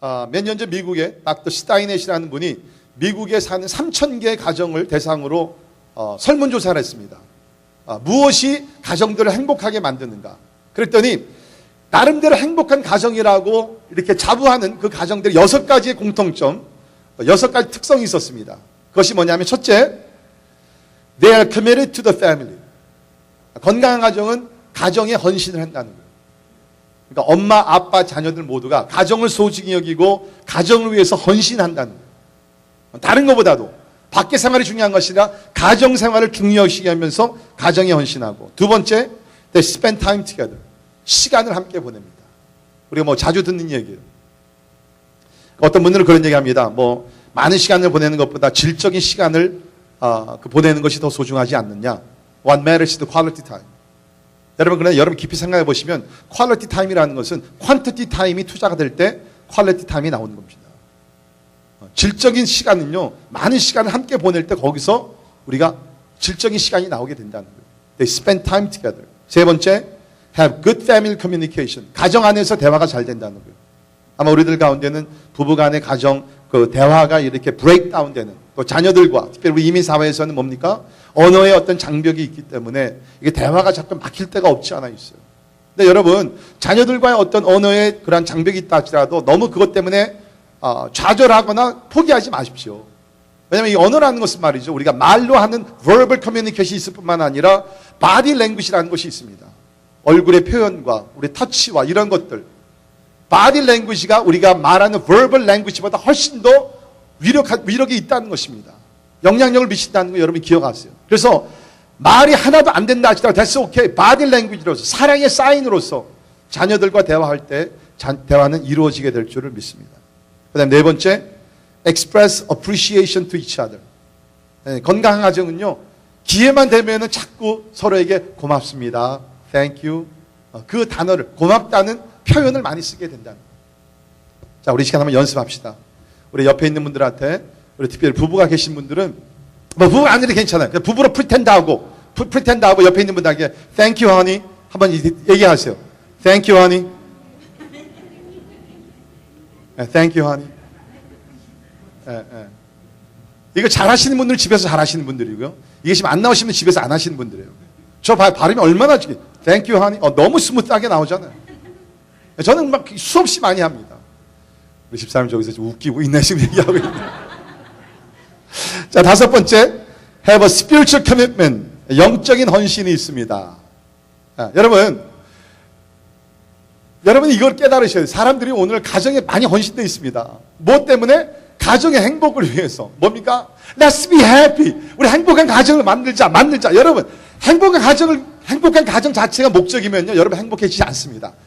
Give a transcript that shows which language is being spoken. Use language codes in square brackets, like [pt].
[ko] 몇 년 전 미국에 닥터 스타이넷이라는 분이 미국에 사는 3,000개의 가정을 대상으로 설문조사를 했습니다. 무엇이 가정들을 행복하게 만드는가? 그랬더니 나름대로 행복한 가정이라고 이렇게 자부하는 그 가정들의 6가지의 공통점, 6가지 특성이 있었습니다. 그것이 뭐냐면 첫째, [en] they are committed to the family. [ko] 건강한 가정은 가정에 헌신을 한다는 거예요. 그러니까 엄마, 아빠, 자녀들 모두가 가정을 소중히 여기고 가정을 위해서 헌신한다는 거예요. 다른 것보다도 밖의 생활이 중요한 것이 아니라 가정 생활을 중요시 하면서 가정에 헌신하고, 두 번째, [en] they spend time together. [ko] 시간을 함께 보냅니다. 우리가 뭐 자주 듣는 얘기예요. 어떤 분들은 그런 얘기합니다. 뭐 많은 시간을 보내는 것보다 질적인 시간을 보내는 것이 더 소중하지 않느냐. [en] What matters is the quality time. [ko] 여러분, 그러나 여러분 깊이 생각해 보시면 quality time이라는 것은 quantity time이 투자가 될 때 quality time이 나오는 겁니다. 질적인 시간은요, 많은 시간을 함께 보낼 때 거기서 우리가 질적인 시간이 나오게 된다는 거예요. [en] They spend time together. [ko] 세 번째, [en] have good family communication. [ko] 가정 안에서 대화가 잘 된다는 거예요. 아마 우리들 가운데는 부부간의 가정 그 대화가 이렇게 브레이크다운 되는, 또 자녀들과 특별히 우리 이민 사회에서는 뭡니까? 언어의 어떤 장벽이 있기 때문에 이게 대화가 자꾸 막힐 때가 없지 않아 있어요. 근데 여러분, 자녀들과의 어떤 언어의 그런 장벽이 있다 할지라도 너무 그것 때문에 좌절하거나 포기하지 마십시오. 왜냐하면 이 언어라는 것은 말이죠, 우리가 말로 하는 verbal communication이 있을 뿐만 아니라 body language라는 것이 있습니다. 얼굴의 표현과 우리 터치와 이런 것들, body language가 우리가 말하는 verbal language보다 훨씬 더 위력이 있다는 것입니다. 영향력을 미친다는 거 여러분 기억하세요. 그래서 말이 하나도 안 된다 하시더라도 [en] that's okay. [ko] body language로서, 사랑의 사인으로서 자녀들과 대화할 때 대화는 이루어지게 될 줄을 믿습니다. 그 다음에 네 번째, [en] express appreciation to each other. [ko] 건강한 가정은요, 기회만 되면은 자꾸 서로에게 고맙습니다, thank you, 그 단어를, 고맙다는 표현을 많이 쓰게 된다는 거예요. 자, 우리 시간 한번 연습합시다. 우리 옆에 있는 분들한테, 우리 특별히 부부가 계신 분들은, 뭐 부부가 아니라 괜찮아요. 그냥 부부로 프리텐드하고 옆에 있는 분들에게 [en] thank you honey [ko] 한번 얘기하세요. [en] thank you honey. thank you honey. [ko] 이거 잘 하시는 분들은 집에서 잘 하시는 분들이고요. 이게 지금 안 나오시면 집에서 안 하시는 분들이에요. 저 발음이 얼마나 [en] thank you honey. [ko] 너무 스무트하게 나오잖아요. 저는 막 수없이 많이 합니다. 우리 집사람 저기서 좀 웃기고 있네 지금 얘기하고 있는데. 자, 다섯 번째, [en] have a spiritual commitment. [ko] 영적인 헌신이 있습니다. 여러분이 이걸 깨달으셔야 돼요. 사람들이 오늘 가정에 많이 헌신되어 있습니다. 뭐 때문에? 가정의 행복을 위해서. 뭡니까? [en] Let's be happy. [ko] 우리 행복한 가정을 만들자. 여러분, 행복한 가정 자체가 목적이면요, 여러분 행복해지지 않습니다.